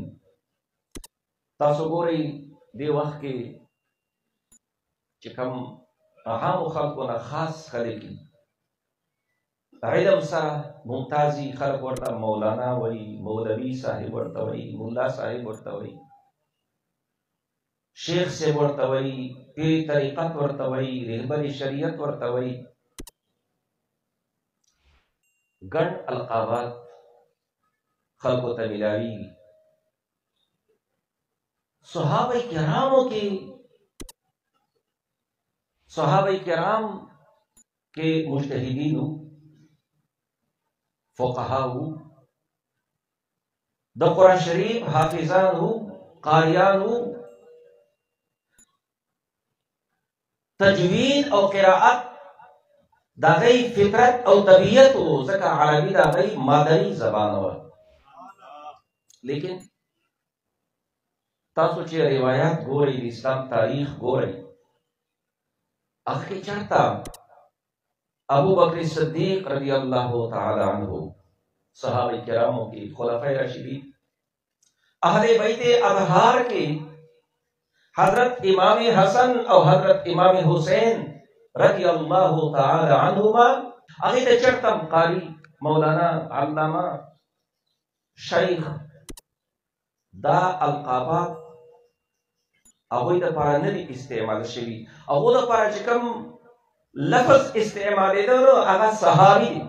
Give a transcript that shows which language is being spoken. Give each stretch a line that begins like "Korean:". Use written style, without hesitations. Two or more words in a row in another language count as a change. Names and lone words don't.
Pashto: تاسو ګورئ دې وخت کې چې کوم عامو خلکو نه خاص خلک علم سره ممتازي خلک ورته مولانا وایي، مولوي صاحب ورته وایي، مولا صاحب ورته وایي، شیخ صاحب ورته وایي، پیر طریقت ورته وایي، رهبر شریعت ورته وایي. ګڼ القابات خلکو ته ملاویږي. صحابه کرام کے مجتہدین فقہا د قرآن شریف حافظان قاریان تجوید او قراءت دا غی فطرت او طبیعت ځکه عربی دا غی مادری زبان و. لیکن تاسو چې روایت ګورئ، د اسلام تاریخ ګورئ، هغه کې چرته ابو بکر صدیق
Arabic: رضی الله تعالی عنہ،
Pashto: صحابه کرامو کې خلفای راشدین، اہل بیت اطہار کے حضرت امام حسن او حضرت امام حسین
Arabic: رضی اللہ تعالی عنہما،
Pashto: هغه ته چرته قاری، مولانا، علامہ، شیخ، دا القابات هغوی دپاره نه دي استعمال شوي. هغو دپاره چې کوم لفظ استعمالېده نو هغه صحابي دی.